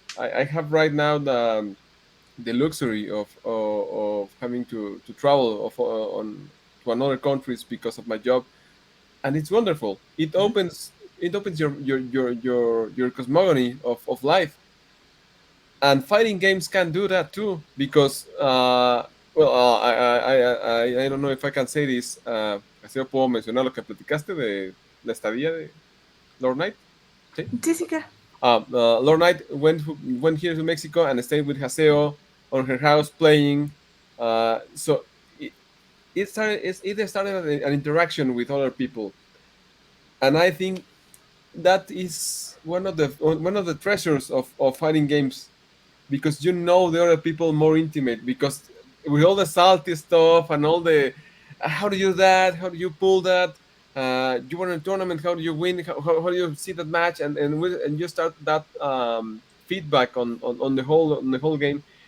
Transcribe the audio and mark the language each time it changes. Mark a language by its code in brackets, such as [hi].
[en] I have right now the luxury of having to travel to another countries because of my job, and it's wonderful. It opens your cosmogony of life. And fighting games can do that too, because I don't know if I can say this. [es] Así yo puedo mencionar lo que platicaste de la estadía de Lord Knight. ¿Sí? Jessica. [en] Lord Knight went here to Mexico and stayed with Haseo on her house playing. So it started an interaction with other people, and I think that is one of the treasures of fighting games, because you know the other people more intimate, because with all the salty stuff and all the how do you do that, how do you pull that, you won a tournament, how do you win, how do you see that match, and you start that feedback on the whole game.